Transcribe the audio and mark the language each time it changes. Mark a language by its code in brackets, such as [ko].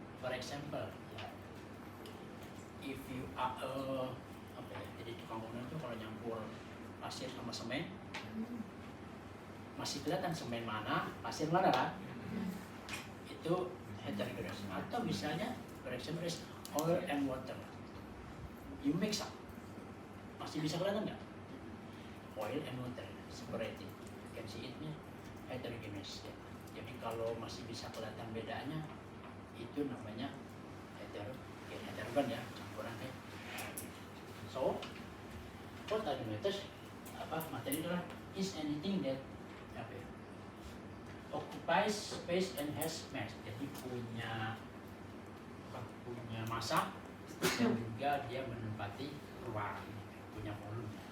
[en] For example, if you are [id] jadi tukang bangunan itu kalau nyampur pasir sama semen, masih kelihatan semen mana, pasir mana kan? Itu heterogeneous. Atau misalnya, [en] for example, is oil and water. You mix up, [id] masih bisa kelihatan nggak? [en] Oil and water, separated. You can see it-nya heterogeneous. [id] Ya. Jadi kalau masih bisa kelihatan bedanya, itu namanya heterogen ya, campuran ya. [en] So, what are the methods? [id] Materi adalah [en] is anything that occupies space and has mass. [id] Jadi punya massa dan juga dia menempati ruang, punya volume.